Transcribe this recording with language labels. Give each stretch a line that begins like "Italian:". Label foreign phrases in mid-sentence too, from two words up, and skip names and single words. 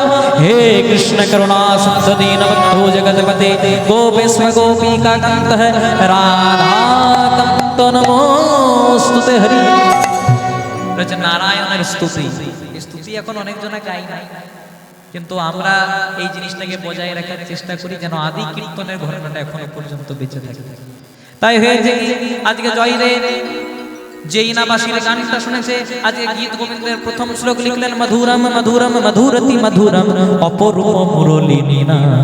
Sanskrit: हे कृष्ण करुणा सिंधु दीनबंधो जगतपते गोपेश्वर गोपिका कांत राधा कांत नमोस्तुते हरि।
Bangla: নারায়ণের স্তুতি, স্তুতি এখন অনেক জনে গাই না, কিন্তু আমরা এই জিনিসটাকে বজায় রাখার চেষ্টা করি যেন আদি কীর্তনের ঘটনাটা এখনো পর্যন্ত বেঁচে থাকে। তাই হয়েছে আজকে জয়দেব যে ইনাবাসীর গানটা শুনেছে, আজকে গীত গোবিন্দের প্রথম শ্লোক লিখলেন,
Sanskrit: মধুরম মধুরম মধুরতি মধুরম
Bangla: অপরূপ মুরলী নীনা।